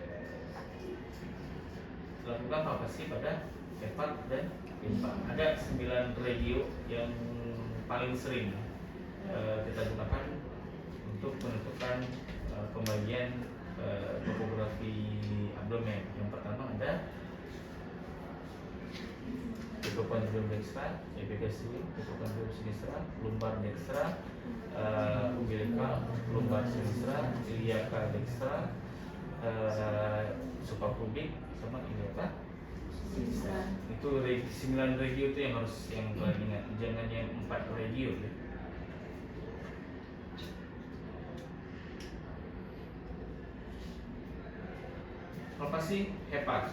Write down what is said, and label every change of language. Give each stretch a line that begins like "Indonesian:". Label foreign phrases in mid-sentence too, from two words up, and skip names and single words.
Indonesian: Lakukan palpasi pada hepat dan limpa. Ada 9 regio yang paling sering kita gunakan untuk menentukan pembagian topografi abdomen. Yang pertama ada
Latin: epicondyle dextra, epicondyle sinistra, lumbar dextra, umbilical, lumbar sinistra, iliaca dextra, suprapubik, sama iliaca sinistra.
Indonesian: Itu 9 regio itu yang harus yang kalian ingat, jangan yang 4 regio ya. Apa sih hepat?